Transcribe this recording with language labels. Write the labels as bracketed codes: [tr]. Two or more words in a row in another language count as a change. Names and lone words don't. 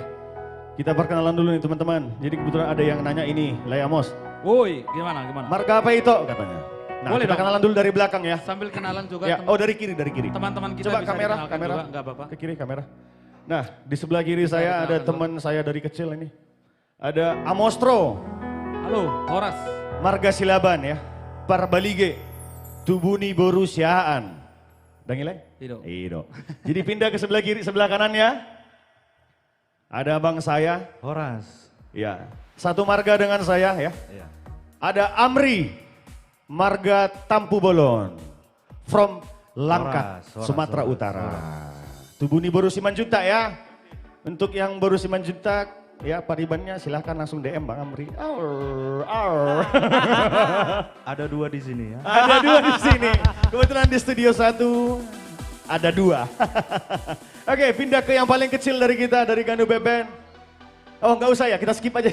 [id] Kita perkenalan dulu nih teman-teman. Jadi kebetulan ada yang nanya ini, Layamos. Woi, gimana? Marga apa itu katanya? Nah, Boleh kita dong. kenalan dulu dari belakang ya. Sambil kenalan juga. Ya, oh dari kiri. Teman-teman kita Coba bisa kamera, dikenalkan juga, nggak apa-apa. ke kiri kamera. Nah, di sebelah kiri saya ada teman saya dari kecil ini. Ada Amostro, Halo, Horas. Marga Silaban ya. [bbc] Parbalige, Tubuni Borusiaan. Dangilai? Ido. [id] Jadi pindah ke sebelah kiri, sebelah kanan ya. Ada abang saya. Horas. Ya, satu marga dengan saya ya. Iya. Ada Amri, Marga Tampu Bolon. From Langkat, Sumatera Utara. Tubuni Boru Simanjuntak ya. Untuk yang Boru Simanjuntak ya paribannya silahkan langsung DM Bang Amri. Ada dua di sini ya. Ada dua di sini. Kebetulan di studio 1 ada 2. Oke, pindah ke yang paling kecil dari kita, dari Ganube Band. Oh nggak usah ya, kita skip aja.